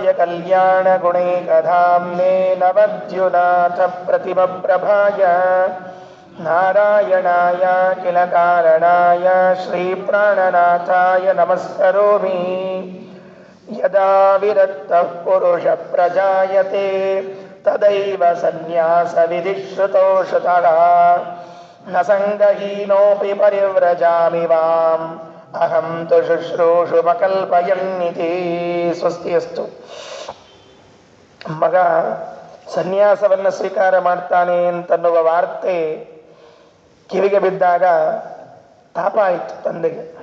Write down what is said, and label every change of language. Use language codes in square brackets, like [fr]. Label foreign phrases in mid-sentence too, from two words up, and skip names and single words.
[sa] ಕಲ್ಯಾಣಗುಣೈಕಧಾಮ್ನೇ ನವದ್ಯುನಾಥ ಪ್ರತಿಮಪ್ರಭಾಯ ನಾರಾಯಣಾಯ ಕಿಲ ಕಾರಣಾಯ ಶ್ರೀಪ್ರಾಣನಾಥಾಯ ನಮಸ್ಕರೋಮಿ ಯದಾ ವಿರಕ್ತಃ ಪುರುಷಃ ಪ್ರಜಾಯತೆ ತದೈವ ಸನ್ಯಾಸ ವಿಧಿಶ್ರುತೋ ಶ್ರುತಃ ನ ಸಂಗಹೀನೋಪಿ ಪರಿವ್ರಜಾಮಿ ವಾಂ ಅಹಂ ತು ಶುಶ್ರೂಷುಮಕಲ್ಪಯನ್ನಿತಿ. ಸ್ವಸ್ತಿಯಸ್ತು. [kn] ಮಗ ಸನ್ಯಾಸವನ್ನು ಸ್ವೀಕಾರ ಮಾಡ್ತಾನೆ ಅಂತನ್ನುವ ವಾರ್ತೆ ಕಿವಿಗೆ ಬಿದ್ದಾಗ ತಾಪ ಆಯಿತು ತಂದೆಗೆ.